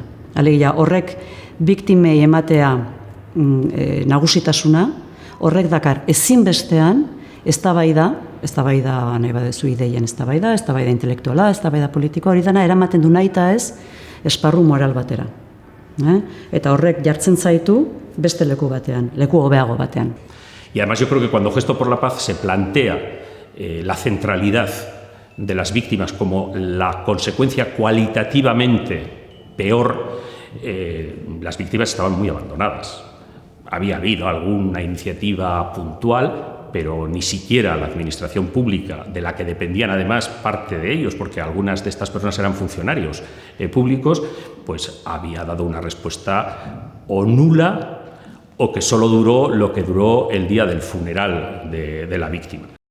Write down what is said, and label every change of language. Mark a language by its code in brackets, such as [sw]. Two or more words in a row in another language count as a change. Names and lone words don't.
[eu] Alegia horrek biktimei ematea nagusitasuna, horrek dakar ezinbestean eztabaida nahi badezu ideien eztabaida intelektuala, eztabaida politikoa, hori dana eramaten du nahita ez esparru moral batera. Eta horrek jartzen zaitu beste leku batean, leku hobeago batean. [es] Y además yo creo que cuando Gesto por la Paz se plantea la centralidad de las víctimas como la consecuencia cualitativamente peor, las víctimas estaban muy abandonadas. Había habido alguna iniciativa puntual, pero ni siquiera la administración pública, de la que dependían además parte de ellos, porque algunas de estas personas eran funcionarios públicos, pues había dado una respuesta o nula o que solo duró lo que duró el día del funeral de la víctima.